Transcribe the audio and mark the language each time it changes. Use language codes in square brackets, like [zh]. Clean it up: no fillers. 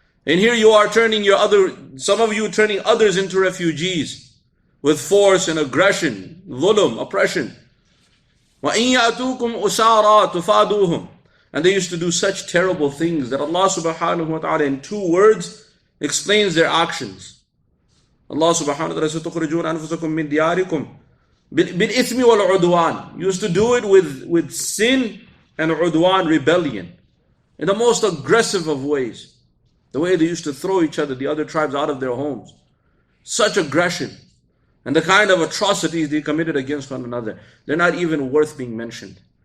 [en] And here you are turning some of you turning others into refugees with force and aggression, dhulm, oppression. [ar] وَإِن يَأْتُوكُمْ أُسَارَى تُفَادُوهُمْ. [en] And they used to do such terrible things that Allah subhanahu wa ta'ala in 2 words explains their actions. [ar] Allah subhanahu wa ta'ala [en] says, [ar] تُخْرِجُونَ أَنفُسَكُم مِّن دِيَارِكُمْ بِالْإِثْمِ وَالْعُدْوَانِ. [en] Used to do it with sin and udwan, rebellion, in the most aggressive of ways. The way they used to throw each other, the other tribes, out of their homes. Such aggression. And the kind of atrocities they committed against one another. They're not even worth being mentioned.